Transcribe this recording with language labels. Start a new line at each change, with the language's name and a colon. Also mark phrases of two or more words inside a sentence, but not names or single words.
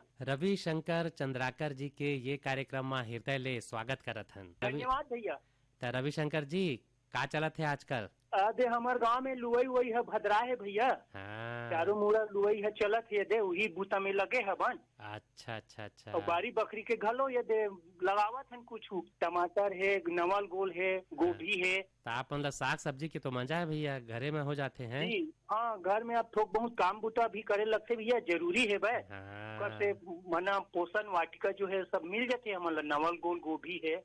Chhattisgarhi: रविशंकर चंद्राकर जी के ये कार्यक्रम में हृदय ले स्वागत करत हन। धन्यवाद भैया। तो रविशंकर जी का चलत है आजकल? दे हमार गांव में लुवई वही है भद्रा है भैया। हाँ। चारों मुड़ा लुवई है चलत है दे वही बूता में लगे है बन। अच्छा अच्छा अच्छा। और बारी बकरी के घलो ये दे लगावत हन कुछ, टमाटर है, नवल गोल है, गोभी है। तो आप मतलब साग सब्जी की तो मजा है भैया, घरे में हो जाते हैं। जी हाँ, घर में आप थोक बहुत काम बूता भी करे लगते भैया, जरूरी है भाई। हाँ। से मना पोषण वाटिका जो है सब मिल जाते हैं, हमारा नवल गोल गोभी है।